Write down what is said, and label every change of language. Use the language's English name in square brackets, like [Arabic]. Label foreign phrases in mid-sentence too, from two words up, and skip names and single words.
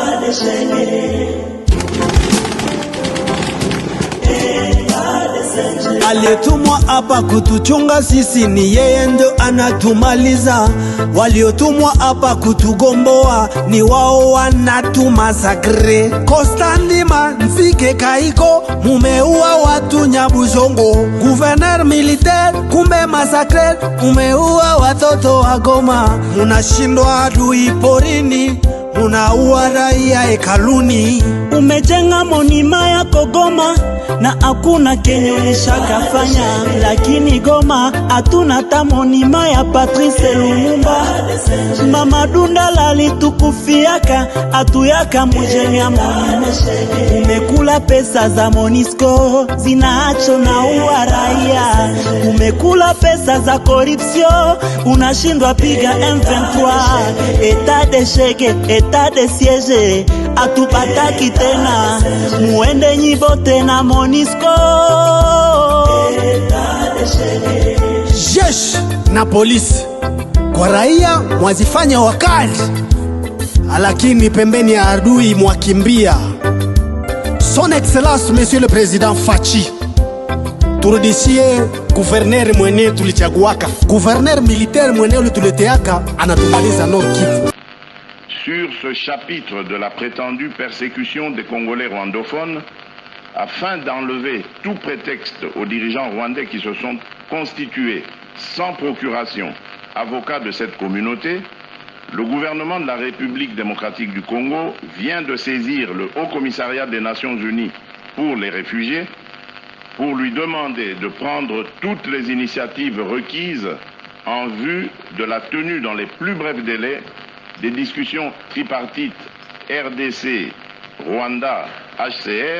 [Swahili] Aliyetumwa hapa kutuchunga sisi ni yeye, ndo anatumaliza. Waliotumwa hapa kutugomboa ni wao, wanatumasakre. Kostandima Nzike Kaiko, mumeua watu Nyabuzongo. [French] Gouverneur militaire [Swahili] kumbe masakre, mumeua watoto wa Goma. Munashindwa adui porini, munaua raia hekaluni. Umejenga monima ya Goma na hakuna kenye ulishakafanya, lakini Goma hatuna ta monima ya Patrice Lumumba. Mama Dundala alitukufiaka, atuyaka mujenya monima. Umekula pesa za Monisco zinaacho na uwa raia. Umekula pesa za corruption, unashindwa piga M23. [French] Etat de cheke, etat de siege, [Swahili] atupataki tena. Muende nyibote na Monisco. Jeshi na polisi kwa raia mwazifanya wakali, lakini pembeni ya adui mwakimbia. [French] Son Excellence Monsieur le Président Fachi, [Swahili] turudishie gouverneur mwenye tulichaguaka. [French] Gouverneur militaire [Swahili] mwenye tuleteaka anatumaliza Nord Kivu. [French] Sur ce chapitre de la prétendue persécution des Congolais rwandophones, afin d'enlever tout prétexte aux dirigeants rwandais qui se sont constitués sans procuration avocats de cette communauté, le gouvernement de la République démocratique du Congo vient de saisir le Haut Commissariat des Nations Unies pour les réfugiés pour lui demander de prendre toutes les initiatives requises en vue de la tenue dans les plus brefs délais des discussions tripartites RDC, Rwanda, HCR.